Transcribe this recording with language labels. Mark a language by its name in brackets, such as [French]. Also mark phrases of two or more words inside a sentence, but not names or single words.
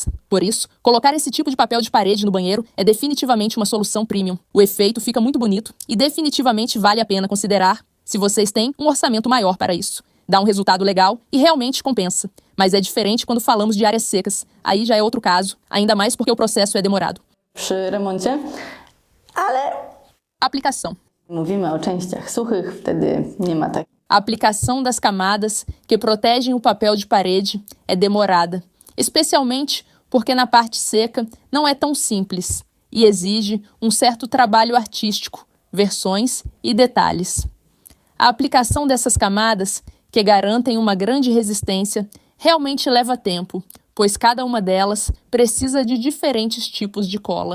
[Portuguese] Por isso, colocar esse tipo de papel de parede no banheiro é definitivamente uma solução premium. O efeito fica muito bonito e definitivamente vale a pena considerar se vocês têm um orçamento maior para isso. Dá um resultado legal e realmente compensa. Mas é diferente quando falamos de áreas secas. Aí já é outro caso, ainda mais porque o processo é demorado. [Polish] Przy remoncie, ale [Portuguese] Aplicação. [Polish] mówimy o częściach suchych, wtedy nie ma tak. [Portuguese] A aplicação das camadas que protegem o papel de parede é demorada, especialmente porque na parte seca não é tão simples e exige um certo trabalho artístico, versões e detalhes. A aplicação dessas camadas, que garantem uma grande resistência, realmente leva tempo, pois cada uma delas precisa de diferentes tipos de cola.